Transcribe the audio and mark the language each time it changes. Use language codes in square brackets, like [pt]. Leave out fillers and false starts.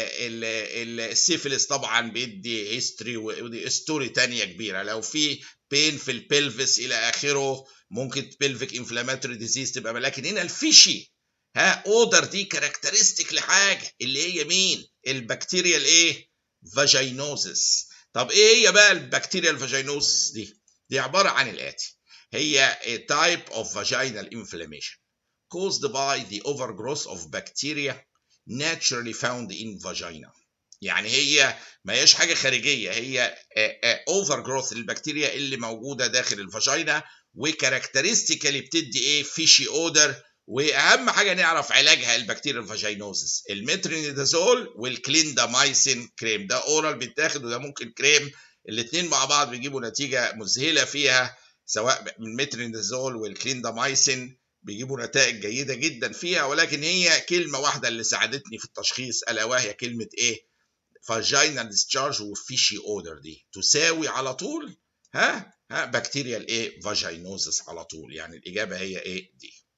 [ar] السيفلس طبعا بيدي هيستوري ودي ستوري تانية كبيره، لو في بين في البلفس الى اخره ممكن بلفيك انفلاماتوري ديزيز تبقى، لكن هنا الفيشي اودر دي كاركترستيك لحاجه اللي هي مين؟ البكتيريا الايه؟ فاجينوزس. طب ايه هي بقى البكتيريا الفاجينوزس دي؟ دي عباره عن الاتي، هي [en] a type of vaginal inflammation caused by the overgrowth of bacteria naturally found in vagina. [ar] يعني هي ما هيش حاجه خارجيه، هي overgrowth للبكتيريا اللي موجوده داخل الفاجينا، وكاركترستيكالي بتدي ايه؟ فيشي اودر. واهم حاجه نعرف علاجها البكتيريا الفاجينوزس، المترونيدازول والكليندامايسين كريم، ده اورال بيتاخد وده ممكن كريم، الاثنين مع بعض بيجيبوا نتيجه مذهله فيها، سواء المترونيدازول والكليندامايسين بيجيبوا نتائج جيده جدا فيها، ولكن هي كلمه واحده اللي ساعدتني في التشخيص، الا وهي كلمه ايه؟ فاجينال ديسشارج وفيشي اودر، دي تساوي على طول بكتيريا الايه؟ فاجينوزس على طول، يعني الاجابه هي ايه؟ دي.